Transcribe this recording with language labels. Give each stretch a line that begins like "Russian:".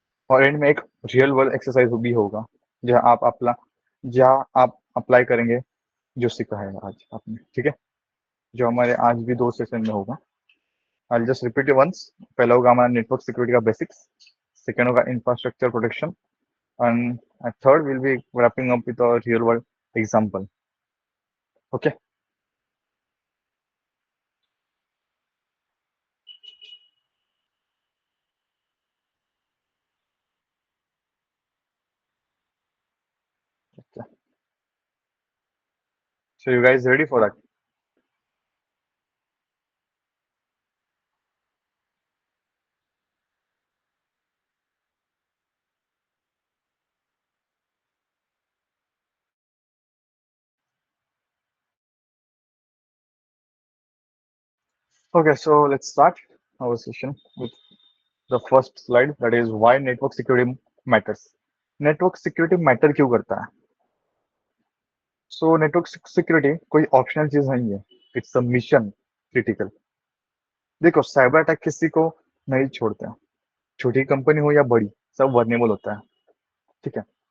Hindi: और एंड में एक रियल वर्ल्ड एक्सरसाइज भी होगा जहाँ आप अप्लाई करेंगे जो सीखा है आज आपने, ठीक है? जो हमारे आज भी 2 सेशन में होगा।
English: I just repeat it once.
Hindi: पहला होगा हमारा नेटवर्क सिक्योरिटी का बेसिक्स, सेकेंड होगा infrastructure protection,
English: And third will be wrapping up with a real world example. Okay, so you guys ready for that? Okay, so let's start our session with the first slide, that is why network security matters.
Hindi: Network security matter क्यों करता है? So network security कोई optional चीज नहीं है,
English: It's a mission critical.
Hindi: देखो, cyber attack किसी को नहीं छोड़ते हैं, छोटी कंपनी हो या बड़ी, सब वर्नेबल होता है, ठीक है?